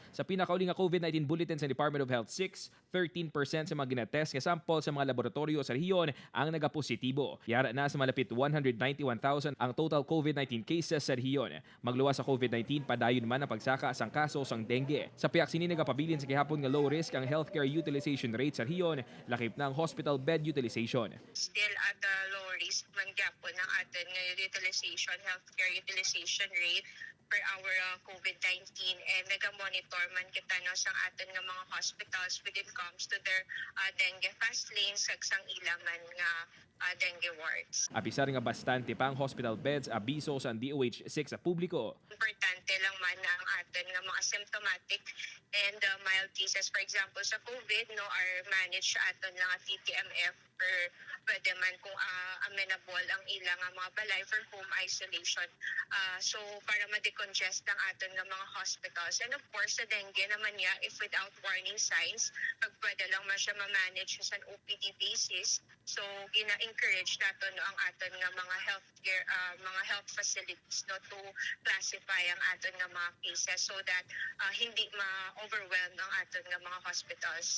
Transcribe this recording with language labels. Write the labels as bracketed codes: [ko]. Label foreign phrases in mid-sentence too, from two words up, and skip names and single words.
[hil] Sa pinakauli nga COVID-19 bulletin sa Department of Health 6, 13% sa mga ginatest nga sample sa mga laboratorio sa rehiyon ang nagapositibo. Yara na sa malapit 191,000 ang [en] total COVID-19 cases [hil] sa rehiyon. Magluwas sa COVID-19, padayon man ang pagsaka sang kaso sang dengue. Sa piyak sini nagapabilin sa gihapon nga [en] low risk [hil] ang [en] healthcare utilization rate [hil] sa rehiyon, lakip na ang [en] hospital bed utilization. Still at the low risk [hil] man gyapon ng aton nga [en] healthcare utilization rate per our [hil] COVID-19, and naga-monitor man kita no sang aton nga mga hospitals [en] when it comes to their dengue fast lanes [hil] kag sang ilaman nga [en] dengue wards. [hil] Apisar nga bastante pa ang hospital beds abiso sa DOH-6 sa publiko. Importante lang man na ang aton nga mga [en] symptomatic and mild cases, for example [hil] sa COVID no, [en] are managed [hil] sa aton lang nga TTMF or pwede man kung amenable ang ilang mga balay [en] for home isolation. [hil] So para ma-decongest ang aton nga mga hospitals. [en] And of course [hil] sa dengue naman niya, [en] if without warning signs, [hil] pag pwede lang man siya ma-manage sa [en] OPD basis. [hil] So gina-encourage nato no ang aton nga mga healthcare mga [en] health facilities [hil] no [en] to classify [hil] ang aton nga mga cases [en] so that [hil] hindi ma-overwhelm ang aton nga mga hospitals.